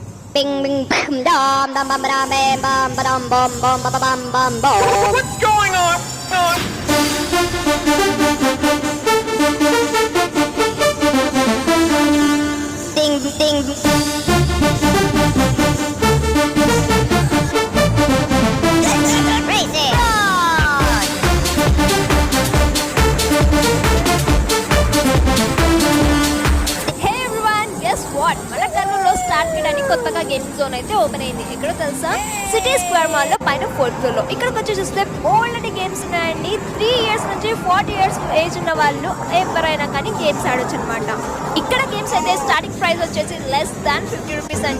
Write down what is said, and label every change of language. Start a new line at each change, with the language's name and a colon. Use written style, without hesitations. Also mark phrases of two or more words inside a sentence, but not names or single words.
English: Bing bing bam dam dam bam bam bam bam bam bam bam bam bam bam. What's going on? Ding ding. Crazy. Hey everyone, guess what,
Telugu: మన కర్నూలులో స్టార్ట్ చేయడానికి కొత్తగా
English: gaming zone
Telugu: అయితే ఓపెన్ అయింది. ఎక్కడో తెలుసా? సిటీ స్క్వేర్ మాల్ లో పైన 4th ఫ్లోర్ లో. ఇక్కడికి వచ్చి చూస్తే
English: old games
Telugu: ఉన్నాయండి. 3 years నుంచి 40 years ఏజ్ ఉన్న వాళ్ళు ఎవరైనా కానీ గేమ్స్ ఆడొచ్చు అనమాట. ఇక్కడ గేమ్స్ అయితే
English: starting price
Telugu: వచ్చేసి
English: less than 50 rupees
Telugu: అండి.